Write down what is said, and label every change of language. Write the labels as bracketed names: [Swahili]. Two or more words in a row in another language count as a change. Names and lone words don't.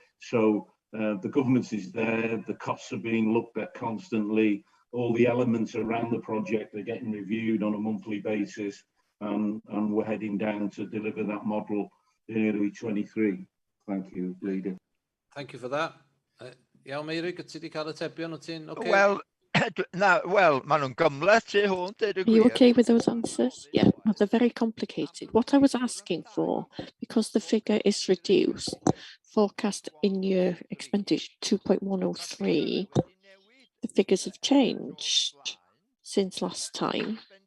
[English] So the governance is there, the costs are being looked at constantly, all the elements around the project are getting reviewed on a monthly basis, and we're heading down to deliver that model in early 23. Thank you, Leader. Thank you for that. [Welsh] Iawn, Meirig, wyt ti wedi cael atebion, wyt ti'n okay? Well, maen nhw'n gymleth i hwn, deud y [English] Are you [Welsh] gwir. [English] okay with those answers? Yeah, well, they're very complicated. What I was asking for, because the figure is reduced, forecast in year expenditure 2.103, the figures have changed since last time.